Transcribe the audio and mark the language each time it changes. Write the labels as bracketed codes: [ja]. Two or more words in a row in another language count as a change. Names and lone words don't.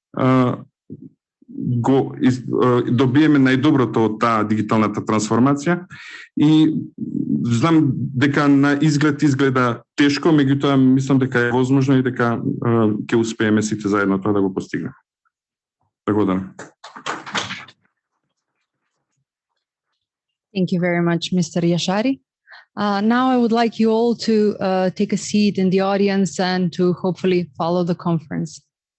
[mk] го добиеме најдоброто од таа дигиталната трансформација и знам дека на изгледа тешко, меѓутоа мислам дека е возможно и дека ќе успееме сите заедно тоа да го постигнеме. Благодарам. [en] Thank you very much, Mr. Jashari. Now I would like you all to take a seat in the audience and to hopefully follow the conference.